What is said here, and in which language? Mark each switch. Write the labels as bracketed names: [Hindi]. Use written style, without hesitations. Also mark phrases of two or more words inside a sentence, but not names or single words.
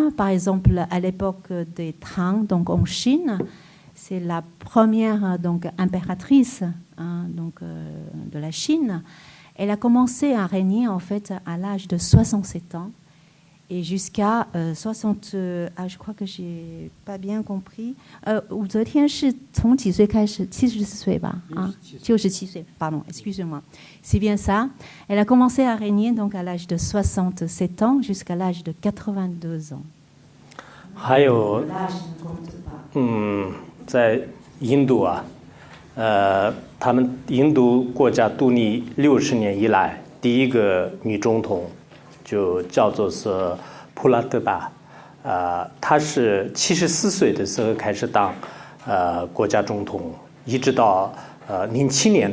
[French] Par exemple, à l'époque des Tang, donc en Chine, c'est la première donc impératrice donc de la Chine. Elle a commencé à régner en fait à l'âge de 67 ans. Et jusqu'à 60 je crois que j'ai pas bien compris. [Chinese] 武则天是从几岁开始？70岁吧？67岁 ， [French] pardon, excusez-moi. C'est bien ça. Elle a commencé à régner donc à l'âge de 67 ans jusqu'à l'âge de 82 ans. [Chinese] 还有，在印度啊，他们印度国家独立60年以来，第一个女总统。就叫做是普拉德巴，他是74岁的时候开始当国家总统，一直到07年